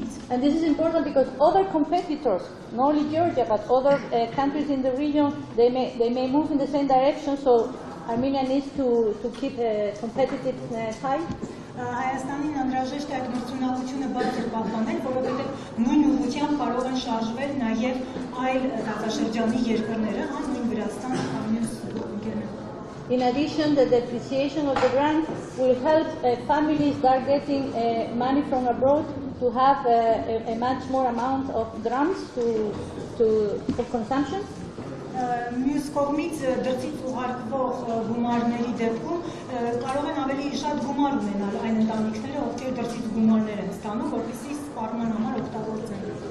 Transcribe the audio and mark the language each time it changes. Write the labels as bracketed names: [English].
[English] And this is important because other competitors, not only Georgia, but other countries in the region, they may move in the same direction, so Armenia needs to keep a competitiveness high. [Armenian] Հայաստանին անհրաժեշտ է այդ մրցունակությունը բարձր պահպանել, որովհետև նույն ուղղությամբ կարող են շարժվել նաև այլ տարածաշրջանի երկրները, նույն Վրաստան, մյուս երկրները։ [English] In addition, the depreciation of the grant will help families start getting money from abroad to have a much more amount of drams for consumption. [Armenian] Մյուս կողմից դրսից ուղարկվող գումարների դեպքում կարող են ավելի շատ գումար ունենալ այն ընտանիքները, ովքեր դրսից գումարներ են ստանում, որպեսզի սպառման համար օգտագործեն։